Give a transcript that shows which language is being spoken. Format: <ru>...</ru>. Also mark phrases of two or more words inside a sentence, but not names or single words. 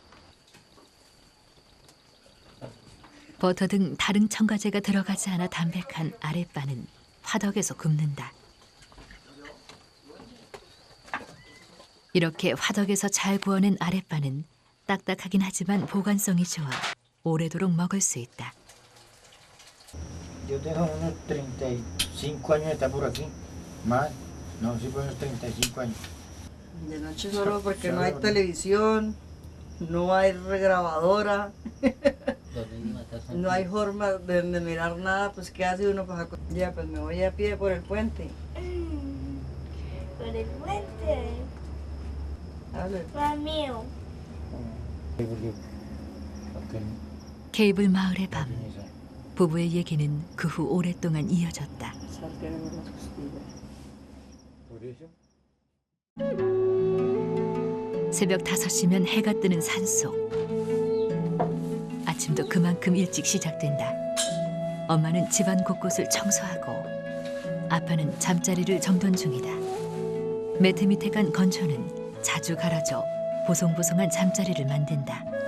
<ko>버터 등 다른 첨가제가 들어가지 않아 담백한 아랫바는 화덕에서 굽는다. 이렇게 화덕에서 잘 구워낸 아랫바는 딱딱하긴 하지만 보관성이 좋아 오래도록 먹을 수 있다.</ko> <es>Yo tengo unos 35 años de estar por aquí, más, no, sí por unos 35 años. De noche solo porque no hay televisión, no hay regrabadora, no hay forma de mirar nada, pues ¿qué hace uno? Pues, ya, pues me voy a pie por el puente. Por el puente. Hable. Mamío.</es> <ko>케이블 마을의 밤. 부부의 얘기는 그 후 오랫동안 이어졌다.</ko> <es>Sal, tenemos las costillas.</es> <ko>새벽 5시면 해가 뜨는 산속. 아침도 그만큼 일찍 시작된다. 엄마는 집안 곳곳을 청소하고 아빠는 잠자리를 정돈 중이다. 매트 밑에 간 건초는 자주 갈아줘 보송보송한 잠자리를 만든다.</ko>